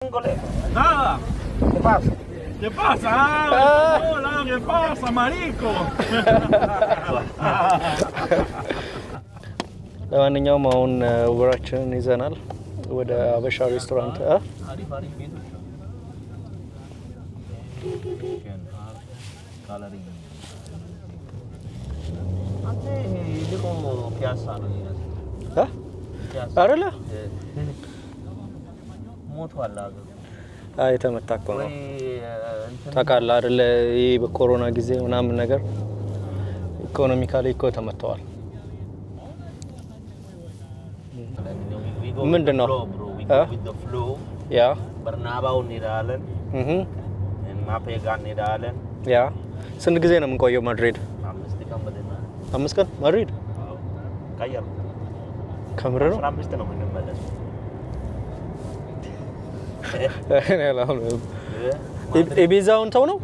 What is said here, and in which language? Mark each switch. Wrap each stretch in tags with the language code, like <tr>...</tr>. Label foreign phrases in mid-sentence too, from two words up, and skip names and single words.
<es>colega? Nada. ¿Qué pasa? ¿Qué pasa? Hola, ¿qué pasa, marico?</es> <am>ለማንኛውም አሁን ወራችንን ይዘናል ወደ አበሻ ሬስቶራንት አሪፍ ቤቶች ጋለሪ አንተ ልቆ ፒያሳ ነው አይደለ ሞቷል አገሩ አይ ተመታኮ ነው ታውቃለህ አይደለ ይሄ በኮሮና ጊዜ ምናምን ነገር ኢኮኖሚካሊ እኮ ተመተዋል ምንድነው</am> <en>with the flow</en> <am>ያ በርናባው እንሄዳለን ማፔጋ እንሄዳለን ያ ስንት ጊዜ ነው የምንቆየው ማድሪድ 5 ቀን በደና 5 ቀን ማድሪድ ካያል ከምር ነው 15 ነው የምንመለስ ኢቢዛውን ተው ነው</am>